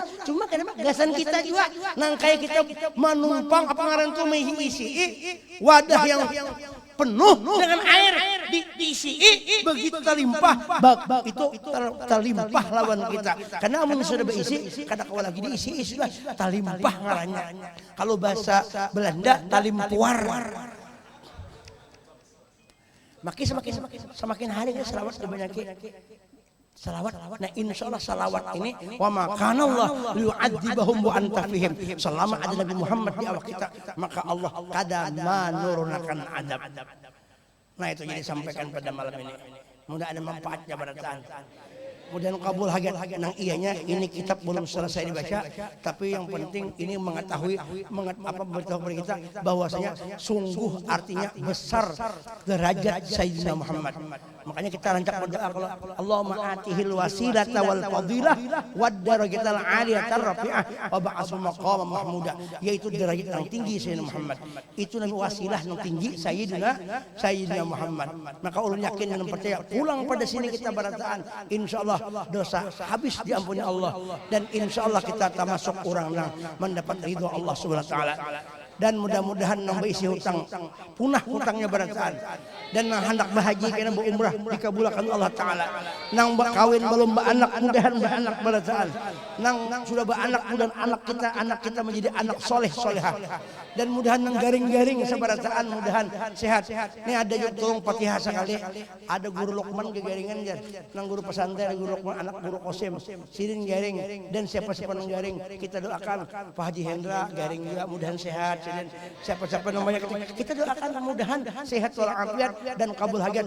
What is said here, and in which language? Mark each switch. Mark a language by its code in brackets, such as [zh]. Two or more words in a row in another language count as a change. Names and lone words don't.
[bjn] Cuma kenapa gasan kita juga nang kayak kita menumpang apa ngaran itu mengisi wadah yang penuh dengan air diisi begitu terlimpah itu terlimpah lawan kita karena amun sudah berisi kada kau lagi diisi sudah terlimpah ngarannya. [id] Kalau bahasa Belanda talimpuar. Semakin hari kita salawat dibanyakin salawat. Nah insyaallah salawat ini [ar] وما كان الله ليعذبهم وأنت فيهم. [bjn] Selama ada Nabi Muhammad di awak kita maka Allah kada menurunkan adab. [id] Nah itu jadi sampaikan pada malam ini. Mudah ada manfaatnya pada tahan. [bjn] Mudah kabul hajat nang iyanya ini kitab belum selesai dibaca tapi yang penting ini mengetahui beritahu kepada kita bahwasanya sungguh artinya besar derajat Sayyidina Muhammad. [id] Makanya kita rancak berdoa kalau [ar] اللهم آته الوسيلة والفضيلة والدرجة العالية الرفيعة وابعثه مقاما محمودا, [id] yaitu derajat yang tinggi Sayyidina Muhammad. Itu nabi wasilah yang tinggi Sayyidina Muhammad. [bjn] Maka ulun yakin dan percaya pulang pada sini kita berataan insyaallah dosa habis diampuni Allah dan insyaallah kita termasuk orang yang mendapat ridho [ar] الله سبحانه وتعالى. [bjn] dan mudah-mudahan nang isi hutang punah hutangnya barataan dan nang hendak bahagia kana umrah dikabulkan Allah taala nang kawin belum anak mudahan anak barataan nang sudah beranak mudahan anak kita menjadi anak soleh solehah dan mudahan nang garing-garing sabarataan mudahan sehat ini ada juga tolong Fatihah sekali ada guru Luqman kegaringan jar nang guru pesantren guru Luqman anak guru Qasim sirin garing dan siapa-siapa nang garing kita doakan Pak Haji Hendra garing juga mudahan sehat siapa-siapa namanya kita doakan mudahan sehat walafiat dan kabul hajat.